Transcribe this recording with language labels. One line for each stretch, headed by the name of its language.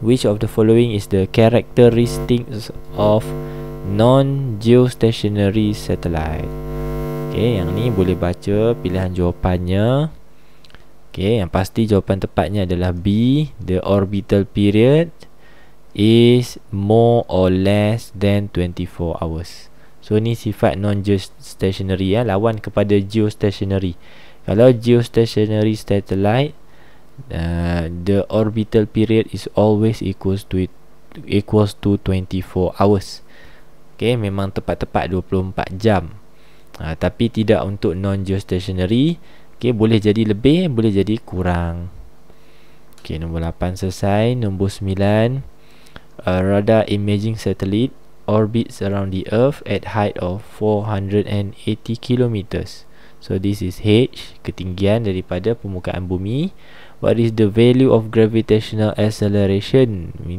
English: Which of the following is the characteristics of non-geostationary satellite?
Malay: Okay, yang ni boleh baca pilihan jawapannya. Okay, yang pasti jawapan tepatnya adalah B.
English: The orbital period is more or less than 24 hours.
Malay: So ni sifat non-geostationary, lawan kepada geostationary. Kalau
English: geostationary satellite, the orbital period is always equals to 24 hours.
Malay: Okay, memang tepat-tepat 24 jam. Tapi tidak untuk non-geostationary. Okay, boleh jadi lebih, boleh jadi kurang. Okay, nombor 8 selesai. Nombor 9.
English: A radar imaging satellite orbits around the Earth at height of 480 kilometers. So this is H,
Malay: ketinggian daripada permukaan bumi.
English: What is the value of gravitational acceleration?